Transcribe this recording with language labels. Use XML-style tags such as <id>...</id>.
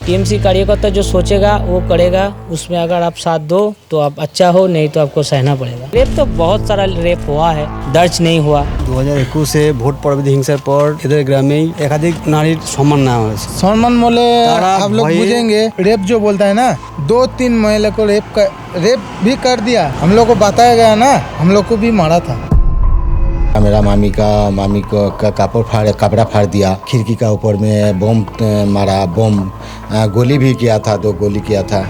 <hi>TMC कार्यकर्ता जो सोचेगा वो करेगा, उसमें अगर आप साथ दो तो आप अच्छा हो, नहीं तो आपको सहना पड़ेगा। रेप तो बहुत सारा रेप हुआ है, दर्ज नहीं हुआ।</hi> <bn>2021 ভোট পরবর্তী হিংসার পর এদের গ্রামে একাধিক নারীর সম্মান নেওয়া হয়েছে।</bn> <hi>सम्मान बोले आप लोग बुझेंगे, रेप जो बोलता है ना, 2-3 महिला को रेप भी कर दिया। हम लोग को बताया गया ना, हम लोग को भी मारा था। मेरा मामी को कपड़ा फाड़ दिया, खिड़की का ऊपर में बम मारा, बम गोली भी किया था, 2 गोली किया था।</hi>